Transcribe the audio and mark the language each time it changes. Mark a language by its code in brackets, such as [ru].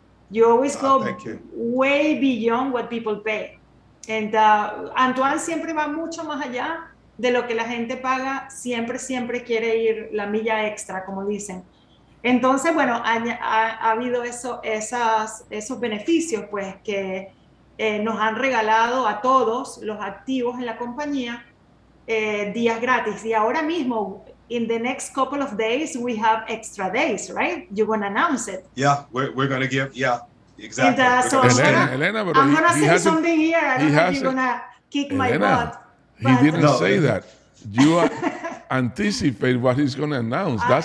[en] You always go way beyond what people pay. [es] And Antoine siempre va mucho más allá de lo que la gente paga, siempre quiere ir la milla extra, como dicen. Entonces, bueno, ha habido esos beneficios, pues, que nos han regalado a todos los activos en la compañía días gratis. Y ahora mismo, [en] in the next couple of days, we have extra days, right? You're going to announce it. Yeah, we're going to give, exactly. And, so Elena, but I'm going to say something here. I don't know if you're going to kick my butt. He didn't say that. You anticipate what he's going to announce.